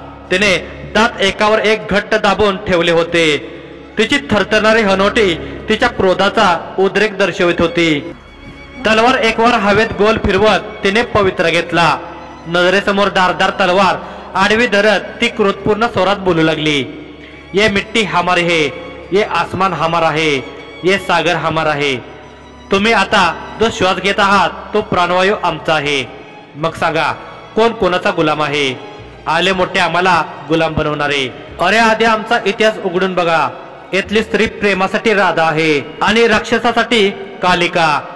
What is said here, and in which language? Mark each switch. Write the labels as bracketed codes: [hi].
[mr] तिने दात एकावर एक घट्ट दाबून ठेवले होते। तिची थरथरणारी हनोटी तिच्या क्रोधाचा उद्रेक दर्शवित होती। तलवार एकवार हवेत गोल फिरवत तिने पवित्र घेतला। नजरेसमोर धारदार तलवार आडवी धरत ती क्रोधपूर्ण स्वरात बोलू लागली, [hi] ये मिट्टी हमारी है, ये आसमान हमारा है, ये सागर हमारा है. [mr] तुम्ही आता जो श्वास घेत आहात तो प्राणवायू आमचा आहे. मग सांगा कोण कोणाचा गुलाम आहे? आले मोठे आम्हाला गुलाम बनवणारे. अरे आधी आमचा इतिहास उघडून बघा. इथली स्त्री प्रेमासाठी राधा आहे आणि राक्षसासाठी कालिका.